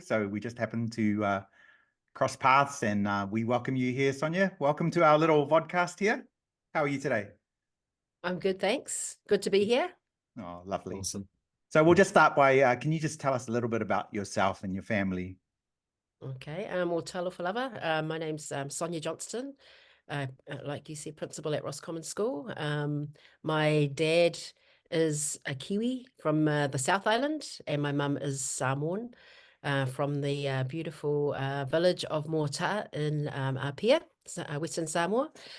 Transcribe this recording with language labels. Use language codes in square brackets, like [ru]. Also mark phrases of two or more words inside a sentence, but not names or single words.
[en] So we just happened to cross paths, and we welcome you here, Sonia. Welcome to our little vodcast here. How are you today? I'm good, thanks. Good to be here. Oh, lovely. Awesome. So we'll just start by, can you just tell us a little bit about yourself and your family? Okay, well, [sm] talofa lava. [en] My name's Sonia Johnston. Like you said, principal at Roscommon School. My dad is a Kiwi from the South Island, and my mum is Samoan from the beautiful village of Moata in Apia, Western Samoa.